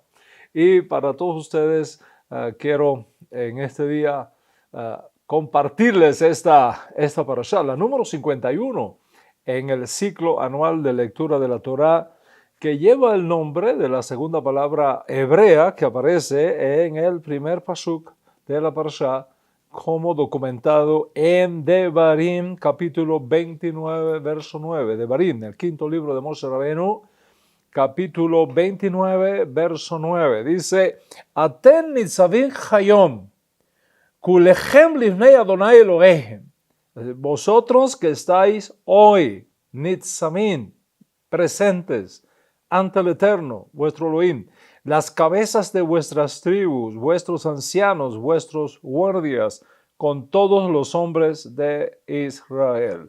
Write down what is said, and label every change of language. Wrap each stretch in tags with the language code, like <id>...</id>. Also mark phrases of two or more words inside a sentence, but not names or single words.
<es>Y para todos ustedes quiero en este día compartirles esta parashá, la número 51 en el ciclo anual de lectura de la Torá, que lleva el nombre de la segunda palabra hebrea que aparece en el primer pasuk de la parashá, como documentado en Devarim, capítulo 29, verso 9. Devarim, el quinto libro de Moshe Rabenu, capítulo 29, verso 9.</es> <he>Dice, אתם נצבים היום כלכם לפני אדוני אלהיכם.</he> <es>Vosotros que estáis hoy, nitzavim, presentes ante el Eterno, vuestro Elohim, las cabezas de vuestras tribus, vuestros ancianos, vuestros guardias, con todos los hombres de Israel.</es>